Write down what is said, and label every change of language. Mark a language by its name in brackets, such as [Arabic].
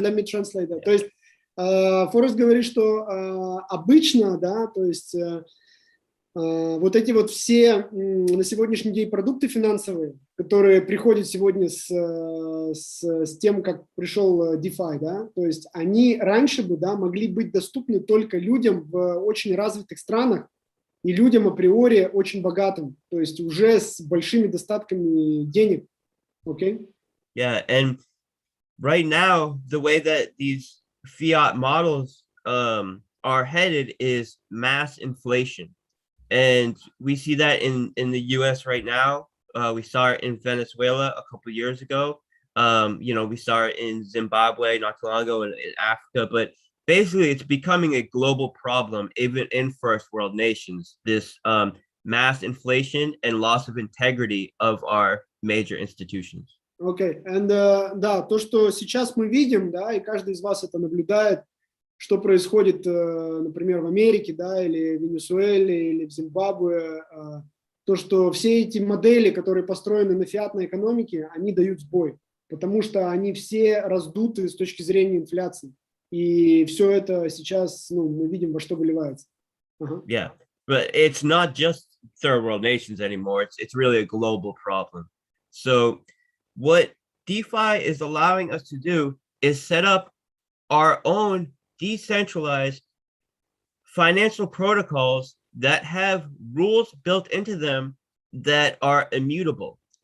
[English] Let me translate that. [Russian] То есть Форест говорит, что обычно, да, то есть вот эти вот все на сегодняшний день продукты финансовые, которые приходят сегодня с тем, как пришел DeFi, да, то есть они раньше бы, да, могли быть доступны только людям в очень развитых странах и людям априори очень богатым, то есть уже с большими достатками денег, okay? [English] Yeah, and right now the way that these fiat models are headed is mass inflation. And we see that in the US right now. We saw it in Venezuela a couple of years ago. We saw it in Zimbabwe not too long ago, in Africa. But basically, it's becoming a global problem, even in first world nations, this mass inflation and loss of integrity of our major institutions. Okay, and [Russian] да, то, что сейчас мы видим, да, и каждый из вас это наблюдает, что происходит, например, в Америке, да, или в Венесуэле, или в Зимбабве, то, что все эти модели, которые построены на фиатной экономике, они дают сбой, потому что они все раздуты с точки зрения инфляции. И все это сейчас, мы видим, во что выливается. [English] Yeah, but it's not just third world nations anymore. It's really a global problem. So what DeFi is allowing us to do is set up our own decentralized financial protocols that have rules built into them that are immutable.